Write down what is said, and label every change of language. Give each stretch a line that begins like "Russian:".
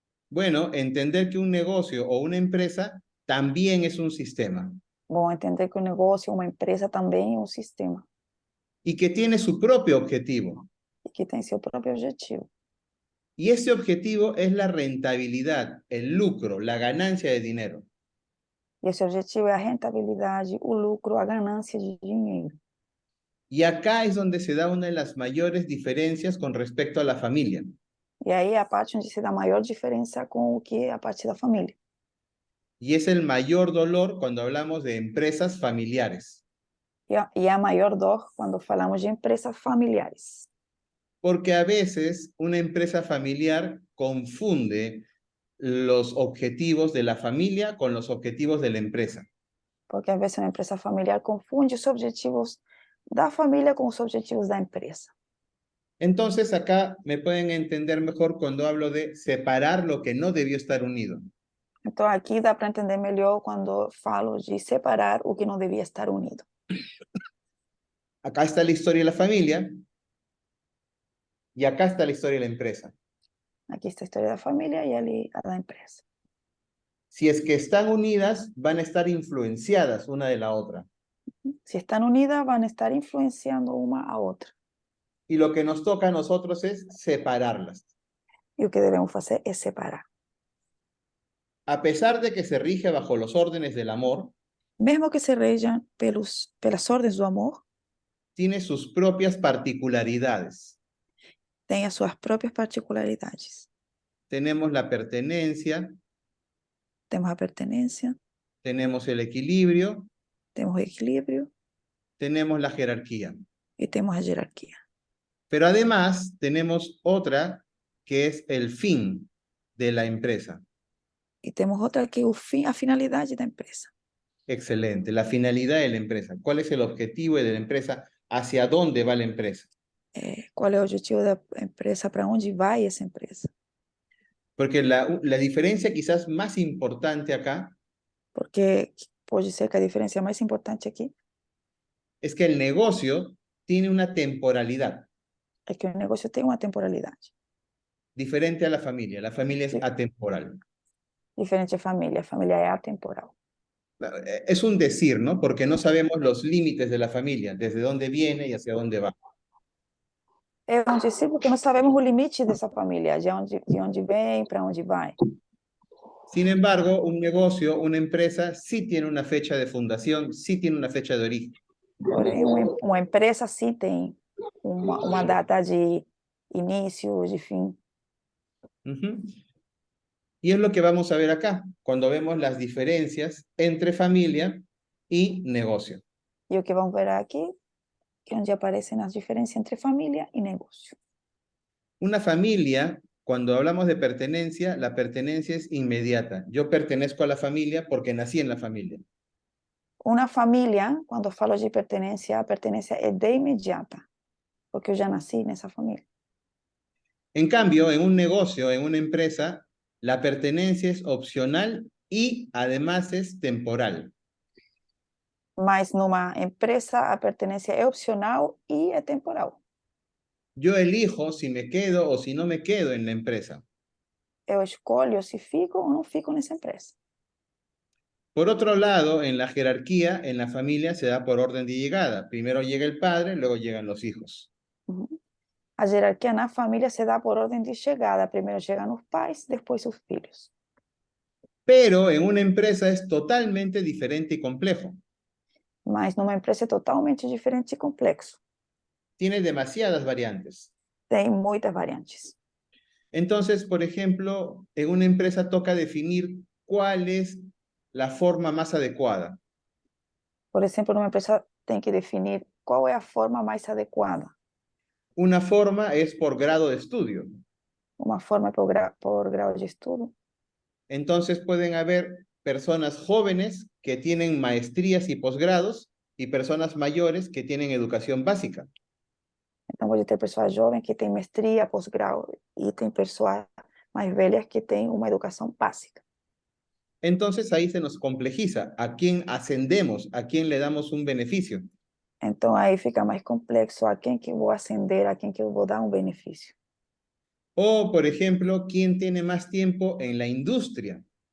Spanish: Bueno, entender que un negocio o una empresa también es un sistema
Portuguese: Bom, entender que o negócio, uma empresa também é um sistema
Spanish: y que tiene su propio objetivo.
Portuguese: e que tem seu próprio objetivo.
Spanish: Y ese objetivo es la rentabilidad, el lucro, la ganancia de dinero.
Portuguese: E esse objetivo é a rentabilidade, o lucro, a ganância de dinheiro.
Spanish: Y acá es donde se da una de las mayores diferencias con respecto a la familia.
Portuguese: E aí é a parte onde se dá a maior diferença com o que é a parte da família.
Spanish: Y es el mayor dolor cuando hablamos de empresas familiares.
Portuguese: E a maior dor quando falamos de empresas familiares.
Spanish: Porque a veces una empresa familiar confunde los objetivos de la familia con los objetivos de la empresa.
Portuguese: Porque às vezes uma empresa familiar confunde os objetivos da família com os objetivos da empresa.
Spanish: Entonces acá me pueden entender mejor cuando hablo de separar lo que no debió estar unido.
Portuguese: Então aqui dá para entender melhor quando falo de separar o que não devia estar unido.
Spanish: Acá está la historia de la familia y acá está la historia de la empresa.
Portuguese: Aqui está a história da família e ali a da empresa.
Spanish: Si es que están unidas, van a estar influenciadas una de la otra.
Portuguese: Se estão unidas, vão estar influenciando uma a outra.
Spanish: Y lo que nos toca a nosotros es separarlas.
Portuguese: E o que devemos fazer é separar.
Spanish: A pesar de que se rige bajo los órdenes del amor,
Portuguese: Mesmo que se rejam pelas ordens do amor,
Spanish: tiene sus propias particularidades.
Portuguese: tem as suas próprias particularidades.
Spanish: Tenemos la pertenencia,
Portuguese: Temos a pertenência,
Spanish: tenemos el equilibrio,
Portuguese: temos o equilíbrio
Spanish: tenemos la jerarquía.
Portuguese: e temos a jerarquia.
Spanish: Pero además tenemos otra que es el fin de la empresa.
Portuguese: E temos outra que é a finalidade da empresa.
Spanish: Excelente, la finalidad de la empresa. ¿Cuál es el objetivo de la empresa? ¿Hacia dónde va la empresa?
Portuguese: Qual é o objetivo da empresa? Para onde vai essa empresa?
Spanish: Porque la diferencia quizás más importante acá
Portuguese: Porque pode ser que a diferença mais importante aqui
Spanish: es que el negocio tiene una temporalidad
Portuguese: é que o negócio tem uma temporalidade.
Spanish: diferente a la familia. La familia es Sí. atemporal.
Portuguese: Diferente a família é atemporal.
Spanish: Es un decir, ¿no? Porque no sabemos los límites de la familia, desde dónde viene y hacia dónde va.
Portuguese: É um decir porque não sabemos o limite dessa família, de onde vem, para onde vai.
Spanish: Sin embargo, un negocio, una empresa, sí tiene una fecha de fundación, sí tiene una fecha de origen.
Portuguese: Porém, uma empresa sim tem uma data de início, de fim. Ujú.
Spanish: Y es lo que vamos a ver acá, cuando vemos las diferencias entre familia y negocio.
Portuguese: E o que vamos ver aqui, que é onde aparecem as diferenças entre família e negócio.
Spanish: Una familia, cuando hablamos de pertenencia, la pertenencia es inmediata. Yo pertenezco a la familia porque nací en la familia.
Portuguese: Uma família, quando eu falo de pertenência, a pertenência é de imediata, porque eu já nasci nessa família.
Spanish: En cambio, en un negocio, en una empresa, la pertenencia es opcional y además es temporal.
Portuguese: Mas numa empresa, a pertenência é opcional e é temporal.
Spanish: Yo elijo si me quedo o si no me quedo en la empresa.
Portuguese: Eu escolho se fico ou não fico nessa empresa.
Spanish: Por otro lado, en la jerarquía, en la familia se da por orden de llegada. Primero llega el padre, luego llegan los hijos. Uhum.
Portuguese: A jerarquia na família se dá por ordem de chegada. Primeiro chegam os pais, depois os filhos.
Spanish: Pero en una empresa es totalmente diferente y complejo.
Portuguese: Mas numa empresa é totalmente diferente e complexo.
Spanish: Tiene demasiadas variantes.
Portuguese: Tem muitas variantes.
Spanish: Entonces, por ejemplo, en una empresa toca definir cuál es la forma más adecuada.
Portuguese: Por exemplo, numa empresa tem que definir qual é a forma mais adequada.
Spanish: Una forma es por grado de estudio.
Portuguese: Uma forma por grau de estudo.
Spanish: Entonces pueden haber personas jóvenes que tienen maestrías y posgrados y personas mayores que tienen educación básica.
Portuguese: Então, pode ter pessoas jovens que têm mestria, pós-grau, e tem pessoas mais velhas que têm uma educação básica.
Spanish: Entonces ahí se nos complejiza a quién ascendemos, a quién le damos un beneficio.
Portuguese: Então, aí fica mais complexo a quem que eu vou ascender, a quem que eu vou dar um benefício.
Spanish: O, por ejemplo, quién tiene más tiempo en la industria.